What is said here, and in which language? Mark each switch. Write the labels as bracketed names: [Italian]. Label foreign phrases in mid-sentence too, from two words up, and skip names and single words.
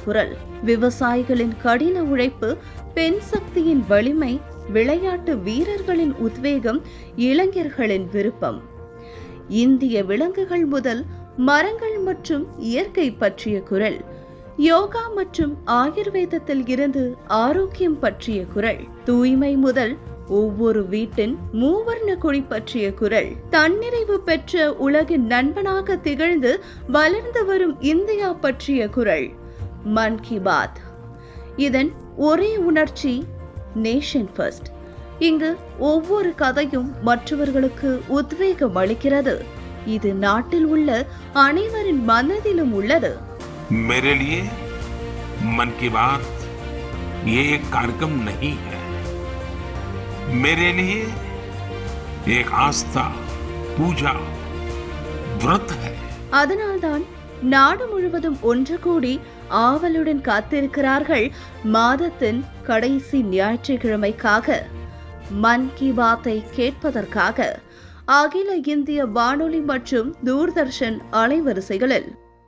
[Tamil] குரல், விவசாயிகளின் கடின உழைப்பு, பெண் சக்தியின் வலிமை, விளையாட்டு வீரர்களின் உத்வேகம், இளைஞர்களின் விருப்பம், இந்திய விலங்குகள் முதல் மரங்கள் மற்றும் இயற்கை பற்றிய குரல், யோகா மற்றும் ஆயுர்வேதத்தில் இருந்து ஆரோக்கியம் பற்றிய குரல், தூய்மை முதல் ஒவ்வொரு வீட்டின் மூவர்ண கொடி பற்றிய குரல், தன்னிறைவு பெற்ற உலகின் நண்பனாக திகழ்ந்து வளர்ந்து வரும் இந்தியா பற்றிய குரல். மன் கி பாத். இதன் ஒரே உணர்ச்சி [English] nation first. [Tamil] இங்கு ஒவ்வொரு கதையும் மற்றவர்களுக்கு உத்வேகம் அளிக்கிறது. இது நாட்டில் உள்ள அனைவரின் மனதிலும் உள்ளது. [Hindi] मेरे लिए मन की बात ये एक कार्यक्रम नहीं है, मेरे लिए एक आस्था, पूजा, व्रत है. [Tamil] அதனால்தான் நாடு முழுவதும் ஒன்று கூடி ஆவலுடன் காத்திருக்கிறார்கள் மாதத்தின் கடைசி ஞாயிற்றுக்கிழமைக்காக, மன் கி பாத்தை கேட்பதற்காக. அகில இந்திய வானொலி மற்றும் தூர்தர்ஷன் அலைவரிசைகளில்